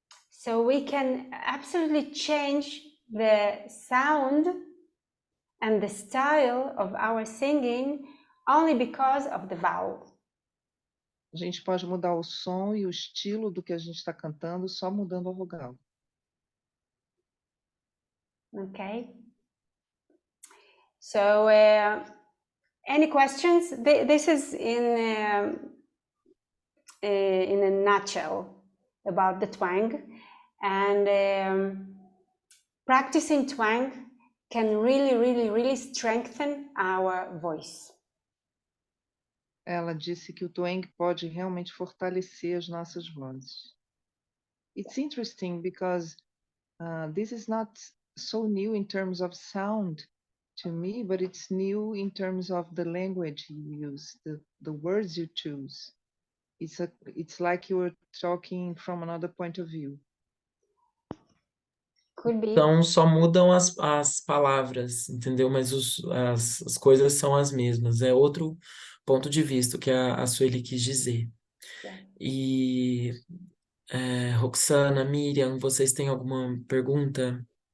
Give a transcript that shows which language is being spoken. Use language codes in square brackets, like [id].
[en] So we can absolutely change the sound and the style of our singing only because of the vowel. [pt] A gente pode mudar o som e o estilo do que a gente está cantando só mudando a vogal. [en] Okay. So, any questions? This is in a nutshell about the twang, and practicing twang can really strengthen our voice. [pt] Ela disse que o twang pode realmente fortalecer as nossas vozes. [en] It's interesting because this is not so new in terms of sound to me, but it's new in terms of the language you use, the words you choose. It's like you were talking from another point of view. Could be. [pt] Então só mudam as palavras, entendeu? Mas as coisas são as mesmas. É outro ponto de vista que a Sueli quis dizer. [en] Yeah. [pt] E Roxana, Miriam, vocês têm alguma pergunta?